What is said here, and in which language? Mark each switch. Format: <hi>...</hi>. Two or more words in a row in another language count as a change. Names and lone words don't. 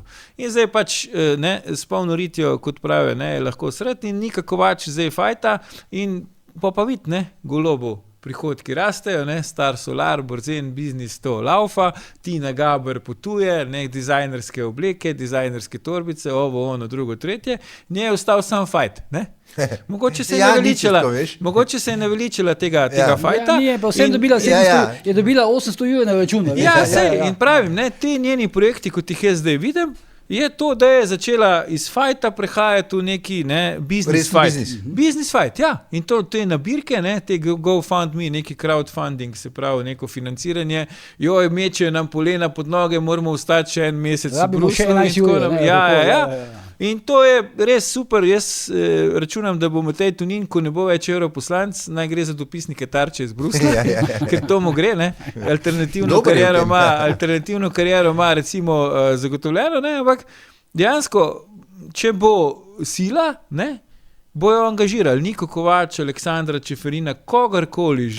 <sl>In zdaj pač, ne, s polno ritjo, kot pravijo, ne, je lahko sreti in Nika Kovač zdaj fajta in pa vidi, ne, Golobu prihodki rastejo, ne, Star Solar, Borzen, biznis to laufa, Tina Gaber potuje, ne, dizajnerske obleke, dizajnerske torbice, ovo, ono, drugo, tretje, nje je ostal sam fajt, ne. Mogoče se je naveličila tega fajta. Ja, pa vsem dobila 700, je dobila 800 € na računu. Ja, sej, in pravim, ne, ti njeni projekti, kot jih jaz zdaj vidim, je to, da je začela iz fajta prehajati v neki, ne,</sl> <en>business fight. Business fight,</en> <sl>ja. In to te nabirke, ne, te GoFundMe, neki crowdfunding, se pravi, neko financiranje, joj, mečejo nam polena pod noge, moramo ostati še en mesec v Bruslu in tako naprej. Ja. In to je res super, jaz računam, da bo Matej Tonin, ko ne bo več europoslanc, naj gre za dopisnike Tarče iz Brusla, ker to mu gre, ne, alternativno kariero ima recimo zagotovljeno, ne, ampak dejansko, če bo sila, ne, bojo angažirali Niko Kovač, Aleksandra Čeferina, kogarkoli že.</sl>